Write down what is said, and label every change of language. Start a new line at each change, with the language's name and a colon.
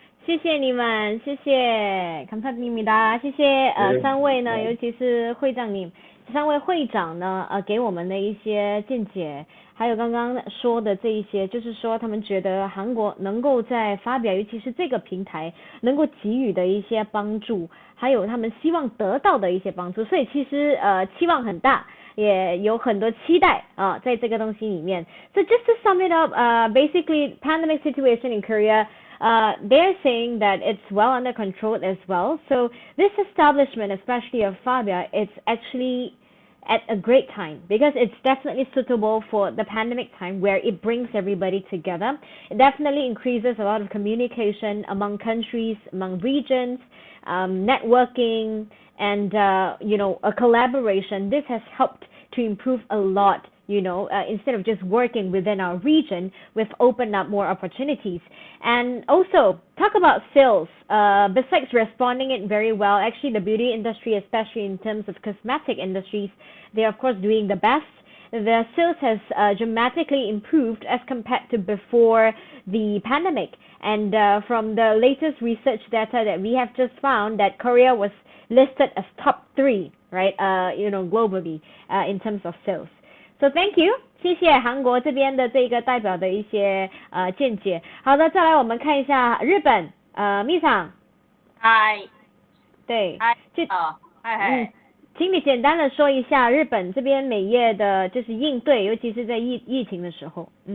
Chinese: 谢谢你们，谢谢
Korean: 감사드립니다，
Chinese: 谢谢三位呢，尤其是三位会长呢，给我们的一些见解，还有刚刚说的这一些，就是说他们觉得韩国能够在发表，尤其是这个平台能够给予的一些帮助，还有他们希望得到的一些帮助，所以其实期望很大。也有很多期待在这个东西里面。
English: So just to sum it up, basically pandemic situation in Korea, they're saying that it's well under control as well. So this establishment, especially of Fabia, it's actually at a great time because it's definitely suitable for the pandemic time where it brings everybody together. It definitely increases a lot of communication among countries, among regions, networking, and a collaboration. This has helped to improve a lot. Instead of just working within our region, we've opened up more opportunities. And also, talk about sales. Besides responding it very well, actually the beauty industry, especially in terms of cosmetic industries, they're of course doing the best. The sales has dramatically improved as compared to before the pandemic. And from the latest research data that we have just found, that Korea was listed as top 3, right? Globally in terms of sales. So thank you，
Chinese: 谢谢韩国这边的这个代表的一些见解。好的，再来我们看一下日本秘书。嗨。对。嗨。嗨。请你简单的说一下日本这边美业的就是应对，尤其是在疫情的时候。